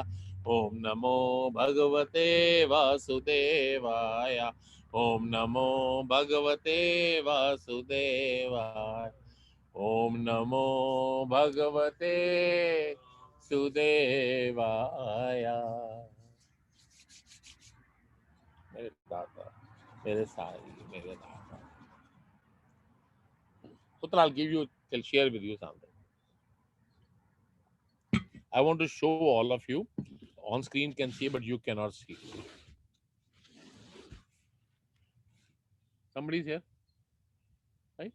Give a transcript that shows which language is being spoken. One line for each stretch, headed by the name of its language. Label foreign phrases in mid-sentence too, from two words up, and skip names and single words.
Sanskrit: ॐ नमो भगवते वासुदेवाय. ॐ नमो भगवते वासुदेवाय. ॐ नमो भगवते सुदेवाय.
Hindi: मेरे दाता, मेरे साई, मेरे दाता.
English: Putra, I'll give you, I'll share with you something. I want to show all of you. On screen can see, but you cannot see. Somebody's here, right?